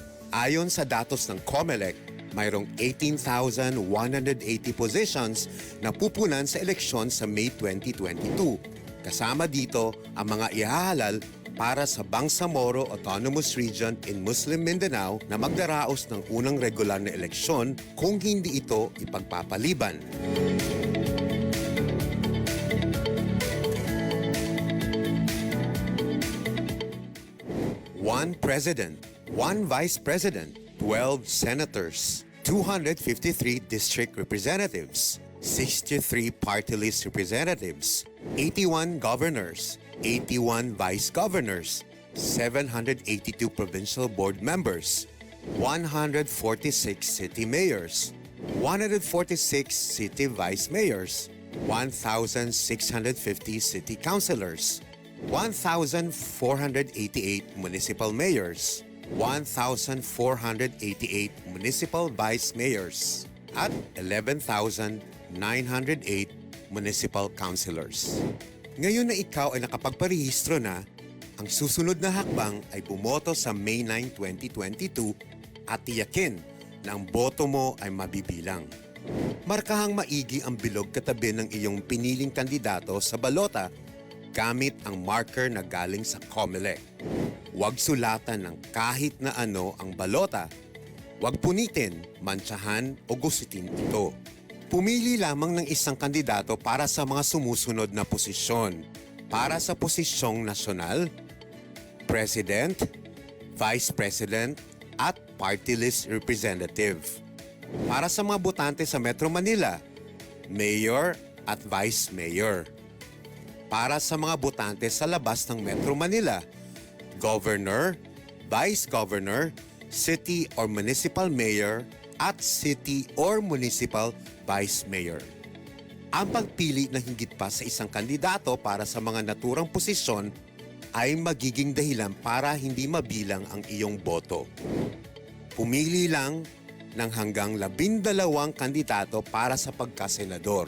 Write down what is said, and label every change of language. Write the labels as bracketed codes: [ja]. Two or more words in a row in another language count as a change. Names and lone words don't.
[tl] Ayon sa datos ng COMELEC, mayroong 18,180 positions na pupunan sa eleksyon sa May 2022. Kasama dito ang mga ihahalal para sa Bangsamoro Autonomous Region in Muslim Mindanao na magdaraos ng unang regular na eleksyon kung hindi ito ipagpapaliban. [en] One President, one Vice President, 12 Senators, 253 District Representatives, 63 Party List Representatives, 81 Governors, 81 Vice Governors, 782 Provincial Board Members, 146 City Mayors, 146 City Vice Mayors, 1,650 City Councilors, 1,488 Municipal Mayors, 1,488 Municipal Vice Mayors, at 11,908 Municipal Councilors. [tl] Ngayon na ikaw ay nakapagparehistro na, ang susunod na hakbang ay bumoto sa May 9, 2022 at tiyakin na ang boto mo ay mabibilang. Markahang maigi ang bilog katabi ng iyong piniling kandidato sa balota gamit ang marker na galing sa COMELEC. Huwag sulatan ng kahit na ano ang balota. Huwag punitin, mantsahan o gusitin ito. Pumili lamang ng isang kandidato para sa mga sumusunod na posisyon. Para sa posisyong nasyonal, [en] President, Vice President [tl] at [en] Party List Representative. [tl] Para sa mga botante sa Metro Manila, [en] Mayor at Vice Mayor. [tl] Para sa mga botante sa labas ng Metro Manila, [en] Governor, Vice Governor, City or Municipal Mayor [tl] at [en] City or Municipal Vice Mayor. [tl] Ang pagpili na higit pa sa isang kandidato para sa mga naturang posisyon ay magiging dahilan para hindi mabilang ang iyong boto. Pumili lang ng hanggang 12 kandidato para sa pagkasenador.